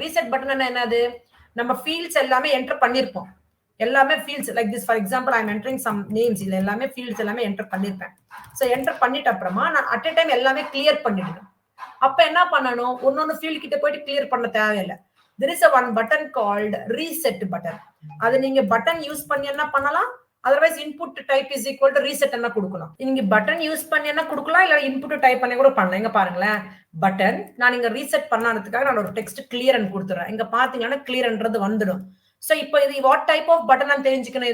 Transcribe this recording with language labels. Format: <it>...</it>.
<ta>Reset button என்னது, நம்ம fields எல்லாமே என்டர் பண்ணிருப்போம். எல்லாமே fields like this for example I am entering some names, இதுல எல்லாமே ஃபீல்ட்ஸ் எல்லாமே என்டர் பண்ணிருப்பேன். ஸோ என்டர் பண்ணிட்ட அப்புறமா நான் அட் எ டைம் எல்லாமே கிளியர் பண்ணிடணும். அப்ப என்ன பண்ணணும், ஒன்னொன்னு ஃபீல்ட் கிட்ட போயிட்டு கிளியர் பண்ண தேவையில்லை.</ta> <en>there is a one button called reset button.</en> <ta>அது நீங்க பட்டன் யூஸ் பண்ணி என்ன பண்ணலாம், otherwise input type is equal to reset என்ன கொடுக்கலாம். நீங்க பட்டன் யூஸ் பண்ணி என்ன கொடுக்கலாம், இல்ல இன்புட் டைப் பண்ணி கூட பண்ணலாம். இங்க பாருங்களேன், பட்டன் நான் இங்க ரீசெட் பண்ணதுக்காக நான் ஒரு டெக்ஸ்ட் கிளியர் கொடுத்துறேன். இங்க பாத்தீங்கன்னா கிளியர்ன்றது வந்துடும். சோ இப்போ இது வாட் டைப் ஆஃப் பட்டன் தெரிஞ்சுக்கணும்.</ta>